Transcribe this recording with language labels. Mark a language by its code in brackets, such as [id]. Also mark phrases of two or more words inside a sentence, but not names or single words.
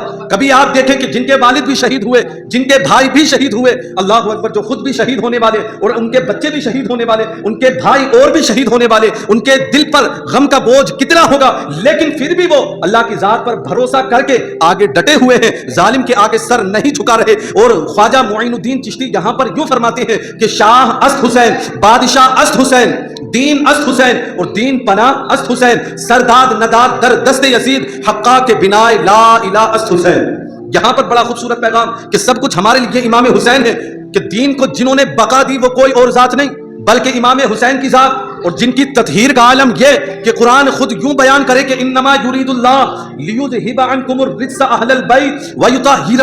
[ur] کبھی آپ دیکھیں کہ جن کے والد بھی شہید ہوئے، جن کے بھائی بھی شہید ہوئے، [ar] اللہ اکبر، [ur] جو خود بھی شہید ہونے والے اور ان کے بچے بھی شہید ہونے والے، ان کے بھائی اور بھی شہید ہونے والے، ان کے دل پر غم کا بوجھ کتنا ہوگا، لیکن پھر بھی وہ اللہ کی ذات پر بھروسہ کر کے آگے ڈٹے ہوئے ہیں، ظالم کے آگے سر نہیں جھکا رہے۔ اور خواجہ معین الدین چشتی یہاں پر یوں فرماتے ہیں کہ [fa] شاہ است حسین، بادشاہ است حسین، دین است حسین اور دین پناہ است حسین، سرداد نداد در دست یزید، حقا کے بنائے لا الہ است حسین۔ [ur] یہاں پر بڑا خوبصورت پیغام کہ سب کچھ ہمارے لیے امام حسین ہے، کہ دین کو جنہوں نے بقا دی وہ کوئی اور ذات نہیں بلکہ امام حسین کی ذات، اور جن کی تطہیر کا عالم یہ کہ قرآن خود یوں بیان کرے کہ [ar] انما یرید اللہ لیذھب عنکم الرجس اہل البیت ویطہرکم تطہیرا۔